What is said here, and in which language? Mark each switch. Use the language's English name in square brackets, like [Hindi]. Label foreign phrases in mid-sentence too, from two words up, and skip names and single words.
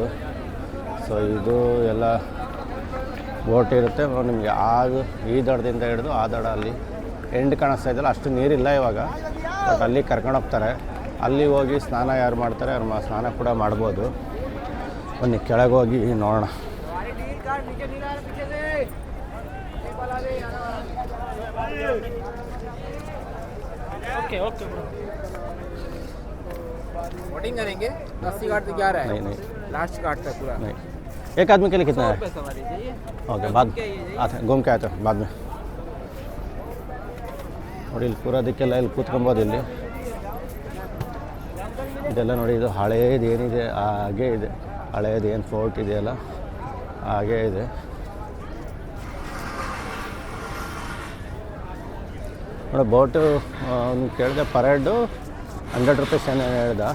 [Kannada] ಸೊ ಇದು ಎಲ್ಲ ಬೋಟ್ ಇರುತ್ತೆ ನಿಮಗೆ. ಅದು ಈ ದಡದಿಂದ ಹಿಡಿದು ಆ ದಡ ಅಲ್ಲಿ ಎಂಡ್ ಕಾಣಿಸ್ತಾ ಇದೆಯಲ್ಲ, ಅಷ್ಟು ನೀರಿಲ್ಲ ಇವಾಗ, ಬಟ್ ಅಲ್ಲಿ ಕರ್ಕೊಂಡು ಹೋಗ್ತಾರೆ. ಅಲ್ಲಿ ಹೋಗಿ ಸ್ನಾನ ಯಾರು ಮಾಡ್ತಾರೆ ಅವ್ರು ಸ್ನಾನ ಕೂಡ ಮಾಡ್ಬೋದು. ಬನ್ನಿ ಕೆಳಗೆ ಹೋಗಿ ನೋಡೋಣ. [Hindi] ओके ओके बोटिंग करेंगे। 80 घाट तो क्या रहा है? नहीं लास्ट घाट तक पूरा नहीं, एक आदमी के लिए कितना है? सवारी चाहिए। ओके, बाद आते घूम के आते बाद में. [Kannada] ನೋಡಿ ಇಲ್ಲಿ ಕೂರೋದಕ್ಕೆಲ್ಲ ಇಲ್ಲಿ ಕೂತ್ಕೊಬೋದು. ಇಲ್ಲಿ ಇದೆಲ್ಲ ನೋಡಿ, ಇದು ಹಳೇದು ಏನಿದೆ ಹಾಗೇ ಇದೆ. ಹಳೇದು ಏನು ಫೋರ್ಟ್ ಇದೆಯಲ್ಲ ಹಾಗೇ ಇದೆ. ನೋಡಿ ಬೋಟು ಕೇಳಿದೆ [English] per head [Kannada] 100 ರೂಪೀಸ್ ಏನು ಹೇಳ್ದ.